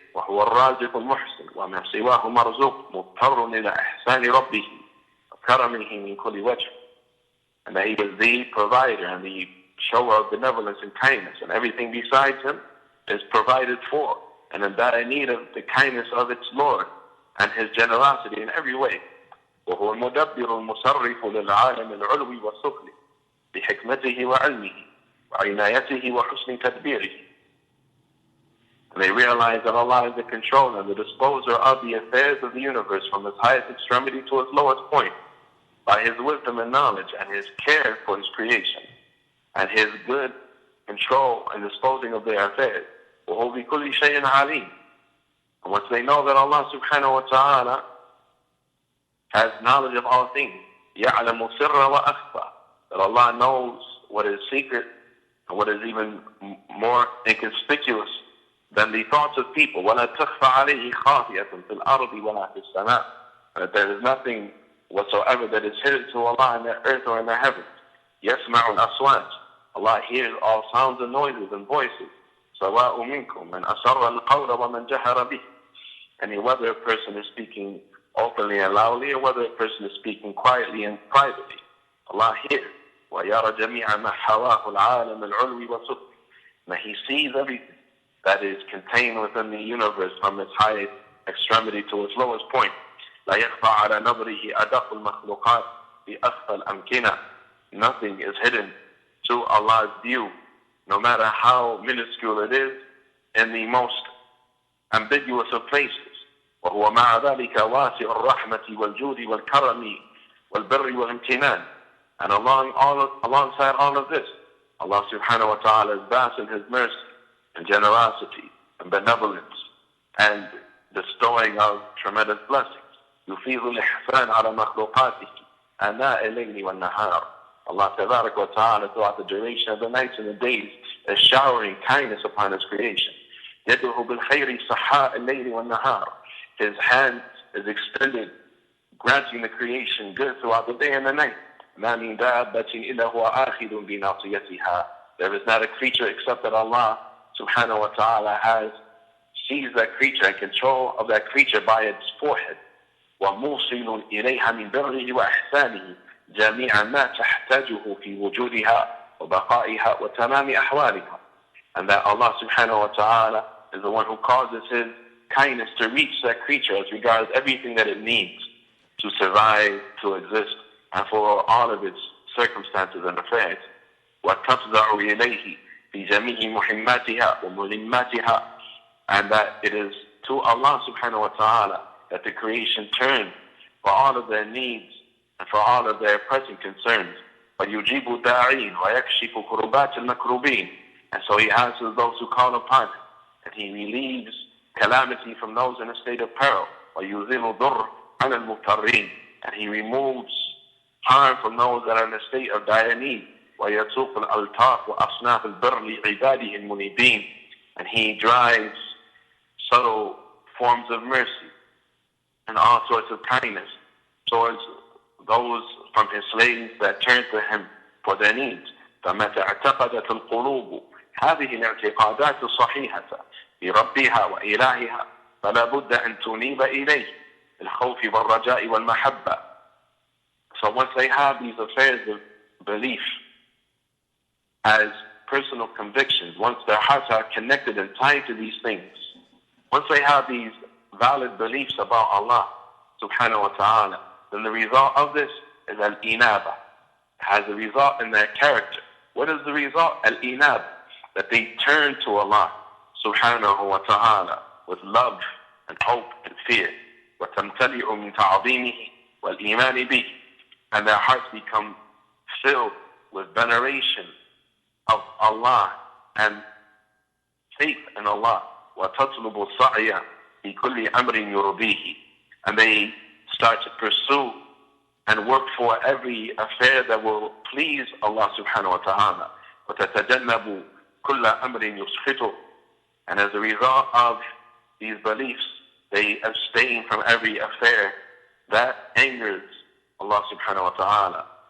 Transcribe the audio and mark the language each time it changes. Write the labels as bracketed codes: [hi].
[ar] وَهُوَ الرَّازِقُ الْمُحْسِنُ وَمَا سِوَاهُ مَرْزُوقٌ مُضْطَرٌ إِلَى إِحْسَانِ رَبِّهِ وَكَرَمِهِ مِنْ كُلِّ وَجْهٍ. [en] And that he is the provider and the shower of benevolence and kindness, and everything besides him is provided for and in dire need of the kindness of its Lord and his generosity in every way. [ar] وهو المدبر المصرف للعالم العلوي والسفلي بحكمته وعلمه وعنايته وحسن تدبيره. [en] And they realize that Allah is the controller and the disposer of the affairs of the universe from its highest extremity to its lowest point, by his wisdom and knowledge and his care for his creation and his good control and disposing of their affairs. [ar] وهو بكل شيء عليم. [en] And once they know that Allah subhanahu wa ta'ala has knowledge of all things, [ar] يعلم سر وأخفى, [en] that Allah knows what is secret and what is even more inconspicuous than the thoughts of people. [ar] ولا تخفى عليه خافية في الأرض ولا في السماء. [en] That there is nothing whatsoever that is hidden to Allah in the earth or in the heavens. [ar] يسمع الأصوات. [en] Allah hears all sounds and noises and voices. [ar] سواء منكم من أسر القول ومن جهر به. [en] And whether a person is speaking openly and loudly, or whether a person is speaking quietly and privately, Allah hears. [ar] ويرى جميع ما حواه العالم العلوي والسفلي. [en] Now he sees everything that is contained within the universe from its highest extremity to its lowest point. [ar] لا يخفى على نظره أدق المخلوقات بأخفى الأمكنة. [en] Nothing is hidden to Allah's view, no matter how minuscule it is, in the most ambiguous of places. [ar] وهو مع ذلك واسع الرحمة والجود والكرم والبر والامتنان. [en] And alongside all of this, Allah subhanahu wa ta'ala is vast in his mercy and generosity and benevolence and bestowing of tremendous blessings. [ar] يفيض الإحسان على مخلوقاته آناء الليل والنهار. [en] Allah tabarak wa ta'ala throughout the duration of the nights and the days is showering kindness upon his creation. [ar] يده بالخير صحاء الليل والنهار. [en] His hand is extended, granting the creation good throughout the day and the night. [ar] ما من دابة إلا هو آخذ بناصيتها. [en] There is not a creature except that Allah subhanahu wa ta'ala has seized that creature and control of that creature by its forehead. [ar] وموصل إليها من بره وإحسانه جميع ما تحتاجه في وجودها وبقائها وتمام أحوالها. [en] And that Allah subhanahu wa ta'ala is the one who causes His kindness to reach that creature as regards everything that it needs to survive, to exist, and for all of its circumstances and affairs. [ar] وَتَفْزَعُ إِلَيْهِ فِي جَمِيعِ مُحِمَّاتِهَا وَمُلِمَّاتِهَا. [en] And that it is to Allah subhanahu wa ta'ala that the creation turns for all of their needs and for all of their pressing concerns. [ar] وَيُجِيبُ الدَّاعِينَ وَيَكْشِفُ كُرُبَاتِ الْمَكْرُوبِينَ. [en] And so He answers those who call upon Him, and He relieves calamity from those in a state of peril. [ar] وَيُذِلُ ضُرْ عَنَ الْمُضْطَرِّينَ. [en] And He removes harm from those that are in a state of dire need. [ar] وَيَسُوقُ الْأَلْطَافُ وَأَصْنَافِ الْبِرِّ عِبَادِهِ الْمُنِيبِينَ. [en] And He drives subtle forms of mercy and all sorts of kindness towards those from His slaves that turn to Him for their needs. [ar] فَمَتَى اعْتَقَدَتِ الْقُلُوبُ هذه الاعتقادات الصحيحة بربها وإلهها فلا بد أن تنيب إليه الخوف والرجاء والمحبة. [en] So once they have these affairs of belief as personal convictions, once their hearts are connected and tied to these things, once they have these valid beliefs about Allah subhanahu wa ta'ala, then the result of this is al-inaba. It has a result in their character. What is the result? Al-inaba. That they turn to Allah subhanahu wa ta'ala with love and hope and fear. [ar] وَتَمْتَلِعُ مِنْ تَعْظِيمِهِ وَالْإِيمَانِ بِهِ. [en] And their hearts become filled with veneration of Allah and faith in Allah. [ar] وَتَطْلُبُ السَّعْيَ فِي كُلِّ أَمْرٍ يُرْضِيهِ. [en] And they start to pursue and work for every affair that will please Allah subhanahu wa ta'ala. [ar] وَتَتَجَنَّبُ كُلَّ أَمْرٍ يُسْخِطُهُ. [en] And as a result of these beliefs, they abstain from every affair that angers Allah subhanahu wa ta'ala.